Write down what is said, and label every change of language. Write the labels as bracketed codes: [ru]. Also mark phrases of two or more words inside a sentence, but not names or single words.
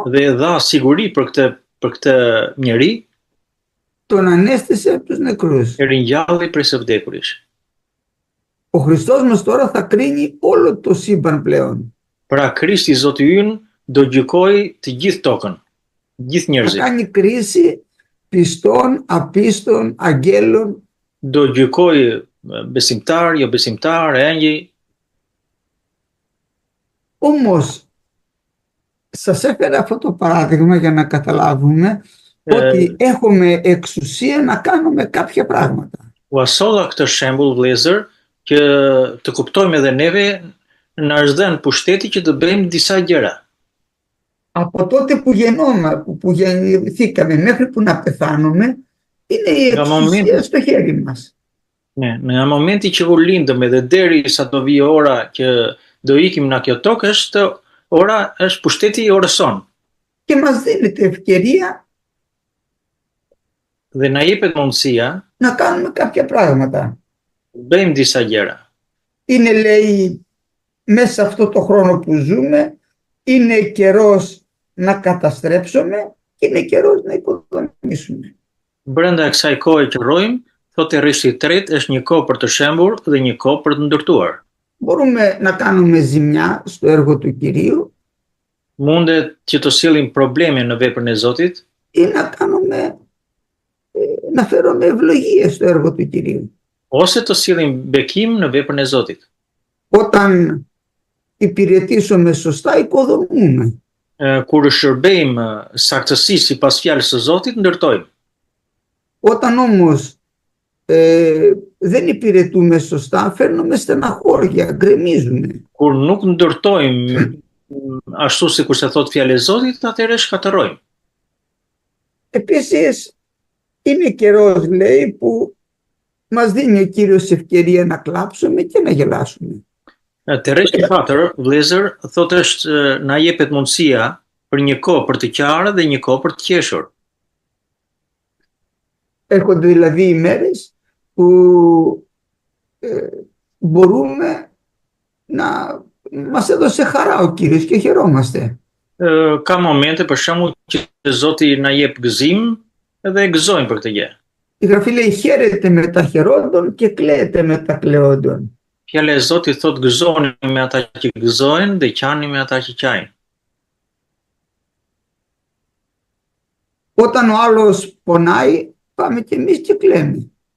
[sq] dhe dha siguri për këtë njeri, [el] τον ανέστησε από τους νεκρούς. [sq] e ringjalli prej së vdekurish. [el] Ο Χριστός μας τώρα θα κρίνει όλο το σύμπαν πλέον. [sq] Pra Krishti Zoti ynë do gjykojë të gjithë tokën, gjithë [el] Θα [sq] njerëzit. [el] κάνει κρίση πιστών, απίστων, αγγέλων, [sq] Do gjykojë besimtar, jo besimtar, engjëj. [el] Όμως σας έφερα αυτό το παράδειγμα για να καταλάβουμε ότι έχουμε εξουσία να κάνουμε κάποια πράγματα. [sq] U asolla këtë shembull vëllezër që të kuptojmë edhe neve na është dhënë pushteti që të bëjmë disa gjëra. [el] Από τότε που γεννηθήκαμε μέχρι που να πεθάνουμε, είναι η εξουσία στο χέρι μας. [sq] Ne, nga momenti që u lindëm edhe deri sa do vijë ora që do ikim nga kjo tokë është pushteti i orës son. [el] Και μας δίνεται ευκαιρία [sq] Dhe na jepet mundësia [el] να κάνουμε κάποια πράγματα. [sq] bëjmë disa gjëra. [el] Είναι, λέει, μέσα σε αυτό το χρόνο που ζούμε, είναι καιρός να καταστρέψουμε και είναι καιρός να οικοδομήσουμε. [sq] Brenda kësaj kohe që rrojmë, thotë rreshti i tretë është një kohë për të shembur dhe një kohë për të ndërtuar. [el] Μπορούμε να κάνουμε ζημιά στο έργο του Κυρίου [sq] Mundet që të sillim probleme në veprën e Zotit [el] ή να φέρουμε ευλογίες στο έργο του Κυρίου. [sq] ose të sillim bekim në veprën e Zotit. [el] Όταν υπηρετήσουμε σωστά, οικοδομούμε. [sq] Kur shërbejmë saktësisht sipas fjalës së Zotit, ndërtojmë. [el] Όταν όμως δεν υπηρετούμε σωστά, φέρνουμε στεναχώρια, γκρεμίζουμε. [sq] Kur nuk ndërtojmë ashtu sikur se thot fjalë e Zotit, atëherë shkatërrojmë. [el] Επίσης, είναι καιρός, λέει, που μας δίνει ο Κύριος ευκαιρία να κλάψουμε και να γελάσουμε. [sq] Te rreshti 4, vëllezër, thotë është na jepet mundësia për një kohë për të qarë dhe një kohë për të qeshur. [el] Έρχονται δηλαδή ημέρες που μπορούμε να μας έδωσε χαρά ο Κύριος και χαιρόμαστε. [sq] Ka momente për shembull që Zoti na jep gëzim dhe gëzojmë për këtë gjë. [el] Η Γραφή λέει χαίρεται με τα χαιρόντων και κλαίεται με τα κλαιόντων. [sq] Fjala e Zotit thot gëzoni me ata që gëzojnë dhe qani me ata që qajnë. [el] Όταν ο άλλος πονάει, πάμε και εμείς και κλαίμε.